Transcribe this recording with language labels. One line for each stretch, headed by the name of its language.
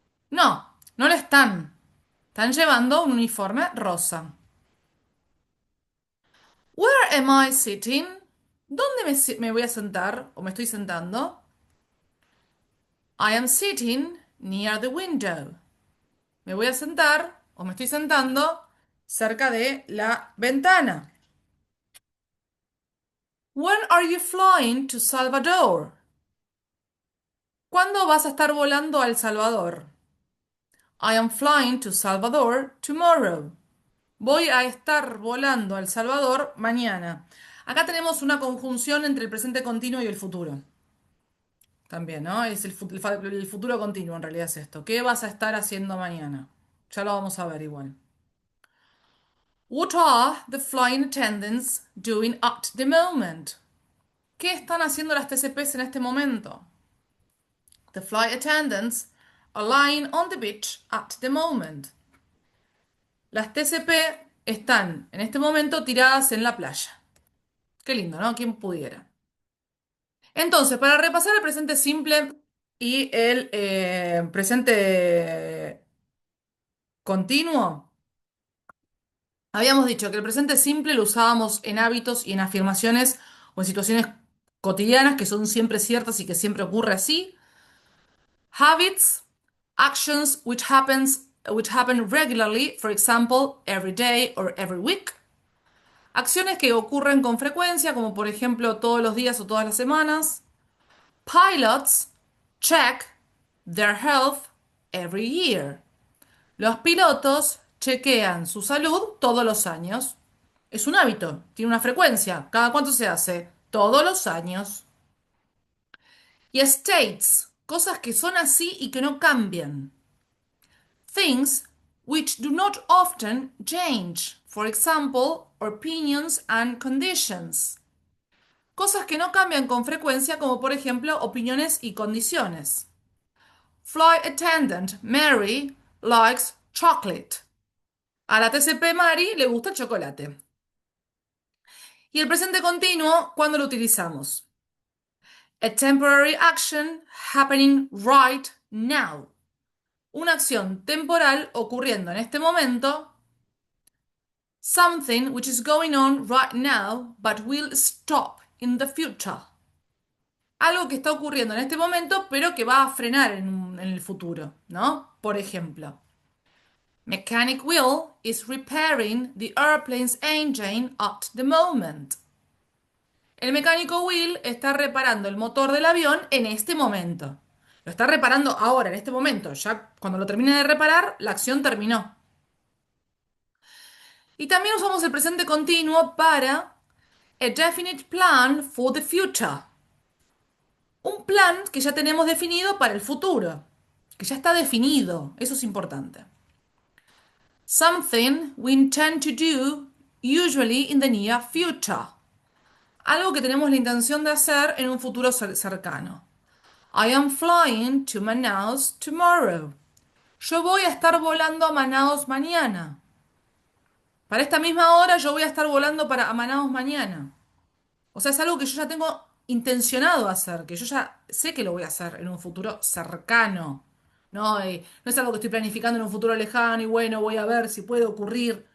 Spanish: No, no lo están. Están llevando un uniforme rosa.
English: Where am I sitting?
Spanish: ¿Dónde me voy a sentar o me estoy sentando?
English: I am sitting near the window.
Spanish: Me voy a sentar o me estoy sentando cerca de la ventana.
English: When are you flying to Salvador?
Spanish: ¿Cuándo vas a estar volando a El Salvador?
English: I am flying to Salvador tomorrow.
Spanish: Voy a estar volando a El Salvador mañana. Acá tenemos una conjunción entre el presente continuo y el futuro. También, ¿no? Es el futuro continuo en realidad es esto. ¿Qué vas a estar haciendo mañana? Ya lo vamos a ver igual.
English: What are the flying attendants doing at the moment?
Spanish: ¿Qué están haciendo las TCPs en este momento?
English: The flight attendants are lying on the beach at the moment.
Spanish: Las TCP están en este momento tiradas en la playa. Qué lindo, ¿no? ¿Quién pudiera? Entonces, para repasar el presente simple y el presente continuo, habíamos dicho que el presente simple lo usábamos en hábitos y en afirmaciones o en situaciones cotidianas que son siempre ciertas y que siempre ocurre así.
English: Habits, actions which happen regularly, for example, every day or every week.
Spanish: Acciones que ocurren con frecuencia, como por ejemplo todos los días o todas las semanas.
English: Pilots check their health every year.
Spanish: Los pilotos chequean su salud todos los años. Es un hábito, tiene una frecuencia. ¿Cada cuánto se hace? Todos los años. Y states, cosas que son así y que no cambian.
English: Things which do not often change. For example, opinions and conditions.
Spanish: Cosas que no cambian con frecuencia, como por ejemplo opiniones y condiciones.
English: Flight attendant Mary likes chocolate.
Spanish: A la TCP Mary le gusta el chocolate. Y el presente continuo, ¿cuándo lo utilizamos?
English: A temporary action happening right now.
Spanish: Una acción temporal ocurriendo en este momento.
English: Something which is going on right now but will stop in the future.
Spanish: Algo que está ocurriendo en este momento pero que va a frenar en el futuro, ¿no? Por ejemplo.
English: Mechanic Will is repairing the airplane's engine at the moment.
Spanish: El mecánico Will está reparando el motor del avión en este momento. Lo está reparando ahora, en este momento. Ya cuando lo termine de reparar, la acción terminó. Y también usamos el presente continuo para
English: a definite plan for the future.
Spanish: Un plan que ya tenemos definido para el futuro. Que ya está definido. Eso es importante.
English: Something we intend to do, usually in the near future.
Spanish: Algo que tenemos la intención de hacer en un futuro cercano.
English: I am flying to Manaus tomorrow.
Spanish: Yo voy a estar volando a Manaus mañana. Para esta misma hora yo voy a estar volando para a Manaus mañana. O sea, es algo que yo ya tengo intencionado hacer, que yo ya sé que lo voy a hacer en un futuro cercano. No, no es algo que estoy planificando en un futuro lejano y bueno, voy a ver si puede ocurrir.